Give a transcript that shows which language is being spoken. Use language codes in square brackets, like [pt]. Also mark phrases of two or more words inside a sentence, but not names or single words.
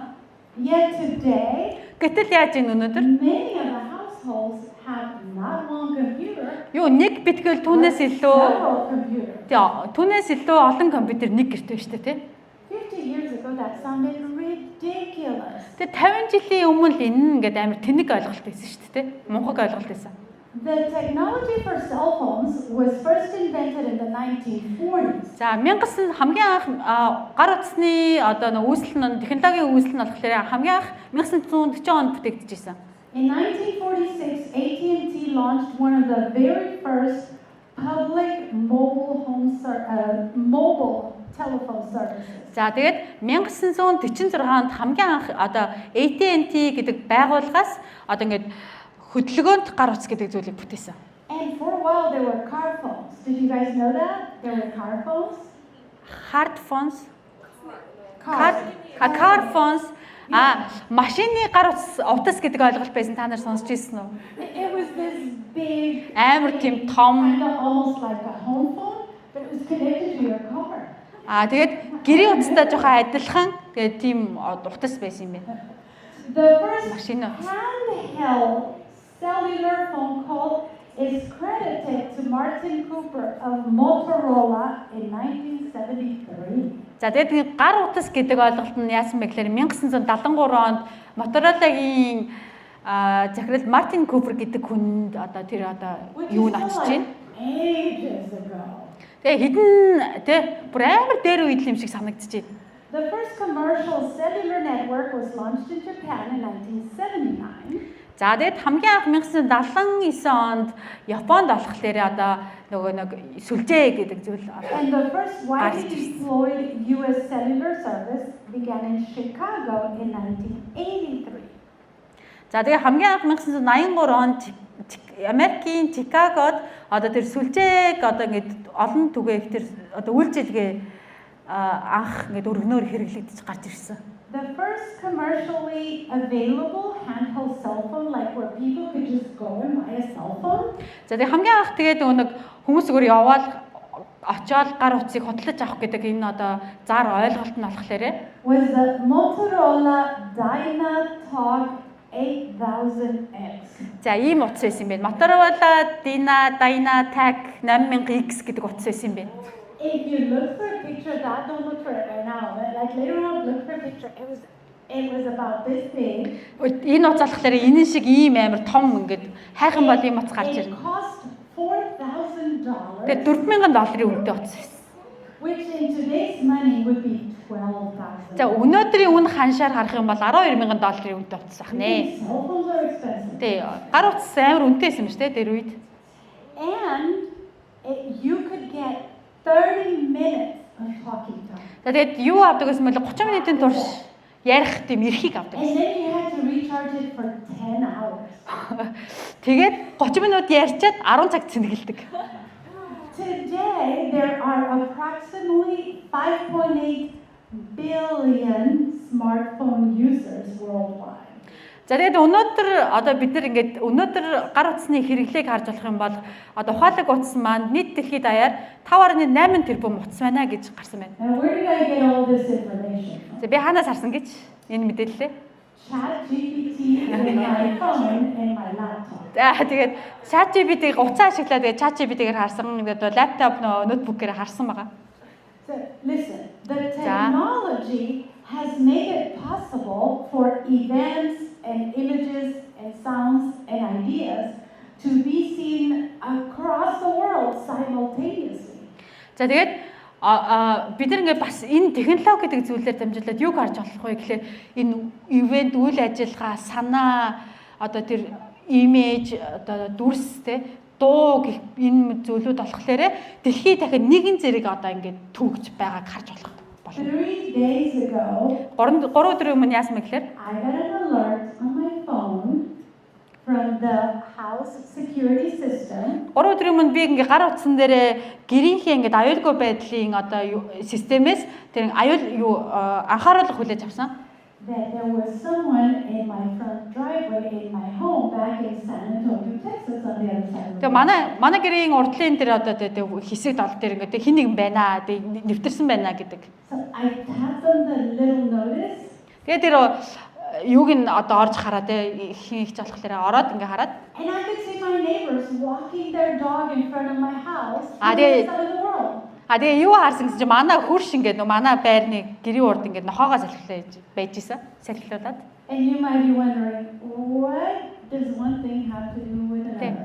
[en] Yet today, [mn] Гэтэл яаж ийн өнөөдөр [en] many of the households have not one computer, [mn] юу нэг битгэл түүнээс илүү [en] several computers. [mn] түүнээс илүү олон компьютер нэг гэрт байна шүү дээ тий. [en] 50 years ago, that sounded ridiculous. [mn] Тэгээ 50 жилийн өмнө л энэ ингээд амар тэнэг ойлголт байсан шүү дээ тий. Мунхаг ойлголт байсан. [en] The technology for cell phones was first invented in the 1940s. [mn] За 1900 хамгийн анх гар утасны одоо нэг үүсэл нь технологийн үүсэл нь болохоор хамгийн анх 1940 онд бүтээгдэжсэн. [en] In 1946, AT&T launched one of the very first public mobile telephone services. [mn] За тэгээд 1946 онд хамгийн анх одоо AT&T гэдэг байгууллагаас одоо ингээд хөдөлгөөнт гар утас гэдэг зүйлийг бүтээсэн. [en] And for a while there were car phones. Did you guys know that? There were car phones? Hard phones, Car [mn] phones машины гар утас гэдэг ойлголт байсан та нар сонсч ирсэн үү? [en] It was this big, [mn] Амар тийм том [en] kind of almost like a home phone, but it was connected to your car. [mn] тэгээд гэрийн утастай жоохон адилхан тэгээд тийм утас байсан юм байна. [en] The first [mn] Машина. [en] handheld cellular phone call is credited to Martin Cooper of Motorola in 1973. [mn] За тэгээд гар утас гэдэг ойлголт нь яасан бэ гэхээр 1973 онд Motorola-гийн захирал Мартин Купер гэдэг хүнд одоо тэр одоо юу нь очиж байна. [en] Ages ago. [mn] Тэгээ хідэн бүр амар дээр үед юм шиг санагдчихэв. [en] The first commercial cellular network was launched in Japan in 1979. [mn] За тэгээд хамгийн анх 1979 онд Японд болохоор одоо нөгөө нэг сүлжээ гэдэг зүйл [en] And the first widely deployed US cellular service began in Chicago in 1983. [mn] За тэгээ хамгийн анх 1983 онд Америкийн Чикагод одоо тэр сүлжээг одоо ингээд олон түгээх тэр одоо үйлчилгээ анх ингээд өргөнөөр хэрэглэгдэж гарч ирсэн. [en] The first commercially available handheld cell phone, like where people could just go and buy a cell phone, [mn] За тэгээ хамгийн анх тэгээд нэг хүмүүс зүгээр яваал очиод гар утсыг хөтлөж авах гэдэг энэ одоо зар ойлголт нь болохоор [en] was the Motorola Dynatalk 8000X. [mn] за ийм утас байсан юм байна. Motorola Dynatalk 8000X гэдэг утас байсан юм байна. [en] If you look for a picture of that, don't look for it right now. Like later on, look for a picture. It was about this big. [mn] Энэ утас болохоор энэ шиг ийм амар том ингээд хайхан бол ийм утас гарч [en] It [mn] ирнэ. [en] cost $4,000, [mn] Тэгээд $4,000 үнэтэй утас байсан. [en] which in today's money would be $12,000. [mn] За өнөөдрийн үн ханшаар харах юм бол $12,000 үнэтэй утас ах нэ. [en] Cell phones are expensive. [mn] Тэ гар утас амар үнэтэй байсан шүү дээ тэр үед. [en] And you could get 30 minutes of talking time. [mn] За тэгээд юу авдаг гэсэн мэл 30 минутын турш ярих тийм эрхийг авдаг. [en] And then you had to recharge it for 10 hours. [mn] Тэгээд 30 минут ярьчаад 10 цаг цэнгэлдэг. [en] Today, there are approximately 5.8 billion smartphone users worldwide. [mn] За тэгээд өнөөдөр одоо бид нар ингээд өнөөдөр гар утасны хэрэглээг харж болох юм бол одоо ухаалаг утас маань нийт дэлхийд даяар 5.8 тэрбум утас байна гэж гарсан байна. [en] And where did I get all this information from? [mn] За би хаанаас харсан гэж энэ мэдээллээ. [en] ChatGPT in my phone and my laptop. [mn] За тэгээд ChatGPT-г уцаа ашиглаад тэгээд ChatGPT-гээр харсан ингээд лаптоп ноутбукээр харсан байгаа. [en] So listen, the technology has made it possible for events and images and sounds and ideas to be seen across the world simultaneously. [mn] За тэгээд бид нар ингээд бас энэ технологи гэдэг зүйлээр дамжуулаад юу гарч болох вэ гэхээр энэ ивент, үйл ажиллагаа, санаа, одоо тэр имиж, одоо дүрс те дуу гэх энэ зүйлүүд болохоор дэлхий дахин нэгэн зэрэг одоо ингээд төгж байгааг харж болох болно. [en] 3 days ago, [mn] 3 өдрийн өмнө яасан бэ гэхээр [en] I got an alert on my phone from the house security system. [mn] 3 өдрийн өмнө би ингээ гар утсан дээрээ гэрийнхээ ингээ аюулгүй байдлын одоо системээс тэр аюул анхааруулга хүлээж авсан. [en] That there was someone in my front driveway in my home back in San Antonio, Texas on the other side of the [mn] Тэгээ манай гэрийн урдлын тэр одоо хэсэг тал дээр ингээ хин нэгэн байна, нэвтэрсэн байна гэдэг. [en] So I tapped on the little notice. [mn] Тэгээ тэр юуг нь одоо орж хараад хин их залхахлаараа ороод ингээ хараад [en] And I could see my neighbors walking their dog in front of my house Ah, on the other side of the world. [mn] тэгээ юу харсан гэж манай хурш ингээ манай байрны гэрийн урд ингээ нохоогоо салхилаад байж исэн. Салхилуулаад. [en] And you might be wondering, what does one thing have to do with another?